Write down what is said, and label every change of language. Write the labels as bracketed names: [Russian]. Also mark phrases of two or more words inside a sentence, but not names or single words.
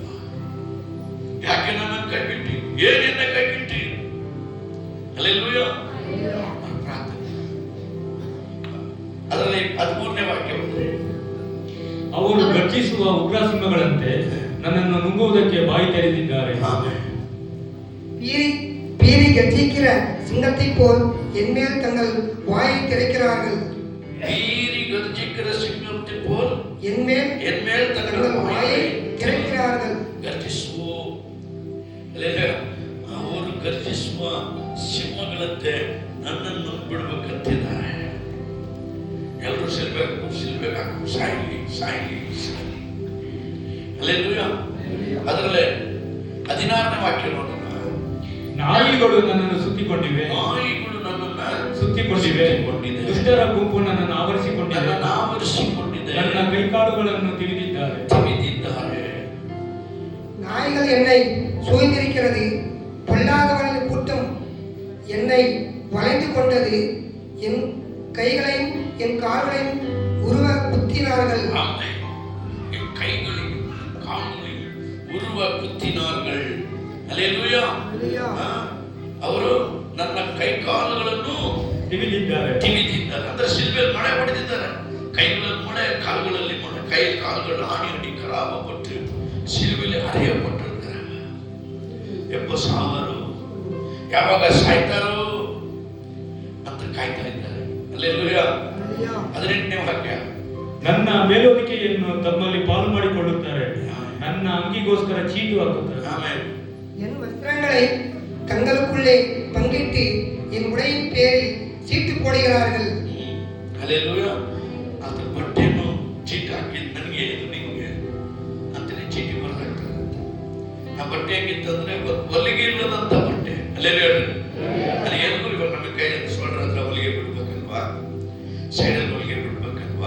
[Kannada] ಯಾಕೆ ನನ್ನನ್ನು ಕೈ ಬಿಟ್ಟಿ? ಏನಿಂದ ಕೈ ಬಿಟ್ಟಿ? ಹಲ್ಲೆಲೂಯಾ. ಪ್ರಾರ್ಥನೆ ಅದರಲ್ಲಿ 13ನೇ ವಾಕ್ಯ ಬಂದ್ರೆ, ಅವರು ಗರ್ಜಿಸುವ ಉಗ್ರಸಿಂಹಗಳಂತೆ ನನ್ನನ್ನು ನುಂಗುವುದಕ್ಕೆ ಬಾಯಿ ತೆರೆದಿದ್ದಾರೆ. ಆಮೆನ್. [Tamil] பீரி கர்ஜிக்கிற சிங்கத்தை போல் என்மேல் தங்கள் வாயை திறக்கிறார்கள். பீரி கர்ஜிக்கிற சிங்கத்தை போல் என்மேல் தங்கள் வாயை திறக்கிறார்கள். [Kannada] ಗರ್ಜಿಸುವ ಅವರು ಗರ್ಜಿಸುವ ಸಿಂಹಗಳಂತೆ ನನ್ನನ್ನು ಬಿಡಬೇಕಂತಿದ್ದಾರೆ. ಎಲ್ಲರೂ ಸಿಲ್ಬೇಕು, ಸಾಯಿಲಿ ಸಾಯಿಲಿ ಸಾಯಿಲಿ. ಹಲ್ಲೆಲೂಯಾ. ಅದರಲ್ಲೇ 16ನೇ ವಾಕ್ಯ ನೋಡೋಣ. ನಾಯಿಗಳು ನನ್ನನ್ನು ಸುತ್ತಿಕೊಂಡಿವೆ, ನಾಯಿಗಳು ನನ್ನನ್ನು ಸುತ್ತಿಕೊಂಡಿವೆ, ದುಷ್ಟರ ಗುಂಪು ನನ್ನನ್ನು ಆವರಿಸಿಕೊಂಡಿದೆ, ನನ್ನ ಕೈಕಾಲುಗಳನ್ನು ತಿಳಿದಿದ್ದಾರೆ. [Tamil] நாய்கள் என்னை சூழ்ந்திருக்கிறது, பொல்லாதவர்களின் கூட்டம் என்னை வளைந்து கொண்டது, என் கைகளையும் என் கால்களையும் உருவ குத்தினார்கள். என் கைகளையும் கால்களையும் உருவ குத்தினார்கள். [Kannada] ಹಲ್ಲೆಲೂಯಾ. ಅವರು ನನ್ನ ಕೈ ಕಾಲುಗಳನ್ನು ತಿಳಿದಿದ್ದಾರೆ. ಅಂದ್ರೆ ಶಿಲ್ಬೆಯಲ್ಲಿ ಮಳೆ ಹೊಡೆದಿದ್ದಾರೆ. ಕೈಗಳಲ್ಲಿ ಮಳೆ, ಕಾಲುಗಳಲ್ಲಿ ಮಳೆ, ಕೈ ಕಾಲುಗಳು ಹಾನಿ ಖರಾಬಪಟ್ಟು ಶಿಲ್ಬೆಯಲ್ಲಿ ಅರೆಯಪಟ್ಟಿರ್ತಾರೆ. 70,000 ಯಾವಾಗ ಸಾಯ್ತಾರೋ ಅಂತ ಕಾಯ್ತಾ ಇದ್ದಾರೆ. ಹಲ್ಲೆಲೂಯಾ. 18ನೇ ವಾಕ್ಯ. ನನ್ನ ಮೇಲುಣಿಕೆಯನ್ನು ತಮ್ಮಲ್ಲಿ ಪಾಲು ಮಾಡಿಕೊಳ್ಳುತ್ತಾರೆ, ನನ್ನ ಅಂಗಿಗೋಸ್ಕರ ಚೀಟು ಹಾಕುತ್ತಾರೆ. ಆಮೆನ್. [Tamil] என் வஸ்திரங்களை தங்களுக்குள்ளே பங்கிட்டு என் உடையின் பேரில் சீட்டு போடுகிறார்கள். [Kannada] ಹಲ್ಲೆಲೂಯಾ. ಅದ್ರ ಬಟ್ಟೆಯನ್ನು ಚೀಟಿ ಹಾಕಿದ್ ನನಗೆ ನಿಮಗೆ ಅಂತಲೇ ಚೀಟಿ ಬರೆದಾಗ್ತದೆ. ಆ ಬಟ್ಟೆ ಹೆಂಗಿತ್ತಂದ್ರೆ ಹೊಲಿಗೆ ಇಲ್ಲದಂತ ಬಟ್ಟೆ. ಹಲ್ಲೆಲೂಯಾ. ಅಲ್ಲಿ ಎಲ್ಲರೂ ಇವಾಗ ನಮ್ಮ ಕೈ ಸೋಲ್ಡರ್ ಹತ್ರ ಹೊಲಿಗೆ ಬಿಡ್ಬೇಕಲ್ವಾ, ಸೈಡಲ್ಲಿ ಹೊಲಿಗೆ ಬಿಡ್ಬೇಕಲ್ವಾ.